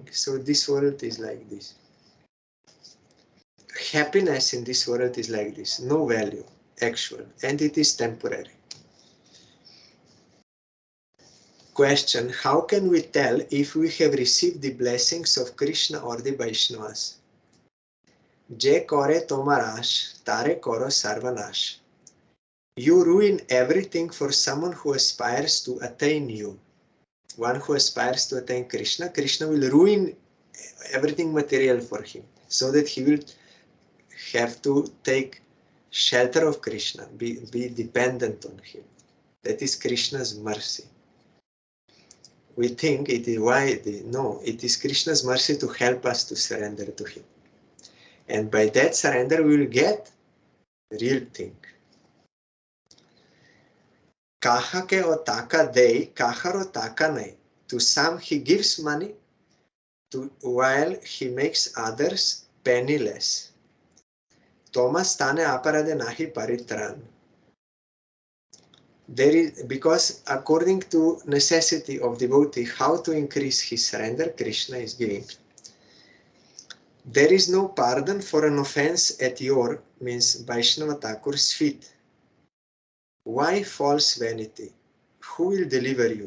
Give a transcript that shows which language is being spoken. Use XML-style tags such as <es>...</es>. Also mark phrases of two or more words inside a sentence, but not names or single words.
<en>So this world is like this. Happiness in this world is like this, no value, actual, and it is temporary. Question: how can we tell if we have received the blessings of Krishna or the Vaishnavas?</en> <bn>যে করে তোমার আশ, তারে কর সর্বনাশ.</bn> <en>You ruin everything for someone who aspires to attain you. One who aspires to attain Krishna, Krishna will ruin everything material for him, so that he will have to take shelter of Krishna, be dependent on him. That is Krishna's mercy. We think it is no, it is Krishna's mercy to help us to surrender to him. And by that surrender we will get real thing.</en> <bn>কাহাকে ও টাকা দেই, কাহারো টাকা নাই.</bn> <en>To some he gives money, while he makes others penniless.</en> <bn>তোমা স্থানে অপরাধে নাহি পরিত্রাণ.</bn> <en>There is, because according to necessity of devotee, how to increase his surrender, Krishna is giving. There is no pardon for an offense at your, means Vaishnava Thakur's feet. Why false vanity? Who will deliver you?</en>